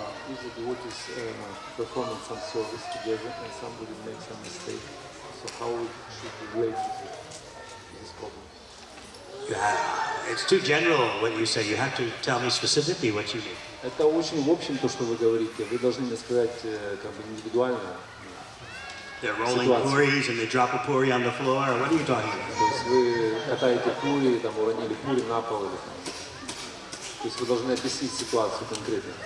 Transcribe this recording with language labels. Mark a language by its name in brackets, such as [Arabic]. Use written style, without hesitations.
[English] If the devotees performing some service together and somebody makes some mistake, so how we should relate to this problem? It's too general what you say. You have to tell me specifically what you mean. [Russian] Это очень в общем то, что вы говорите. Вы должны мне сказать как бы индивидуально. [English] They're rolling puris and they drop a puri on the floor. What are you talking about? [Russian] То есть вы катаете пури, там уронили пури на пол или там. То есть вы должны объяснить ситуацию конкретно.